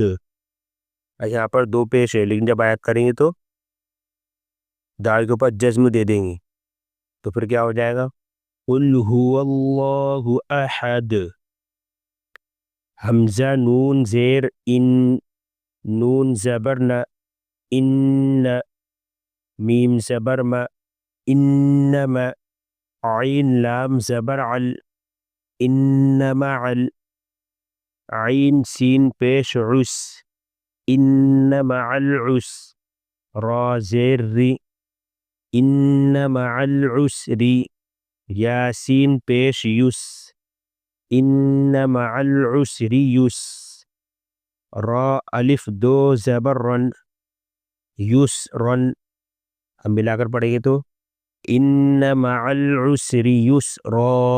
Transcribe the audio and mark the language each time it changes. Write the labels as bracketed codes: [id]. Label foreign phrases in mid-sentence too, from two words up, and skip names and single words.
[ur] یہاں پر دو پیش ہے، لیکن جب آیت کریں گے تو دال کے اوپر جزم دے دیں گے، تو پھر کیا ہو جائے گا؟ [ar] قل هو اللہ احد. [ur] حمزہ نون زیر ان، نون زبر ن، ان، میم زبر م، انما، عین لام زبر عل، [ar] انما عل، [ur] عین سین پیش عس، [ar] انما العس، [ur] را زیر ری، [ar] انما العسر، [ur] یاسین پیش یس، [ar] انما العسر یس، [ur] را الف دو زبر رن، [ar] یس رن. [ur] ہم ملا کر پڑھیں گے تو [ar] انما العسر یسرا.